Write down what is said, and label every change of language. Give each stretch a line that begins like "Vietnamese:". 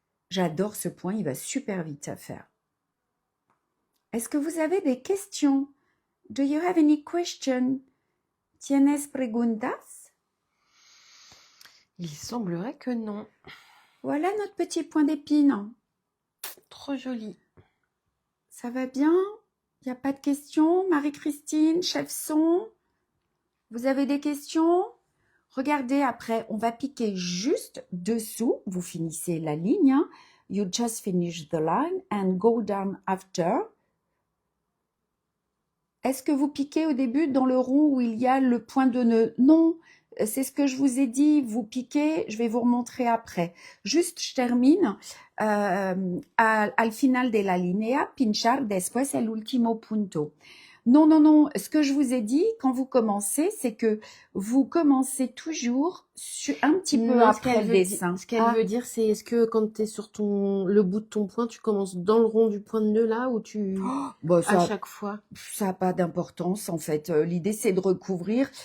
French: J'adore ce point, il va super vite à faire. Est-ce que vous avez des questions?
English: Do you have any question?
Spanish: ¿Tienes preguntas?
French: Il semblerait que non. Voilà notre petit point d'épine. Trop joli. Ça va bien? Il n'y a pas de questions? Marie-Christine, chef son? Vous avez des questions? Regardez, après, on va piquer juste dessous. Vous finissez la ligne. Hein.
English: You just finish the line and go down after.
French: Est-ce que vous piquez au début dans le rond où il y a le point de nœud? Non, c'est ce que je vous ai dit. Vous piquez, je vais vous remontrer après. Juste, je termine.
Spanish: Al final de la línea, pinchar después el último punto.
French: Non, non, non. Ce que je vous ai dit, quand vous commencez, c'est que vous commencez toujours un petit peu après le dessin. Ce qu'elle veut dire, c'est est-ce que quand tu es sur le bout de ton point, tu commences dans le rond du point de nœud là ou tu Bah, à chaque fois? Ça n'a pas d'importance en fait. L'idée, c'est de recouvrir.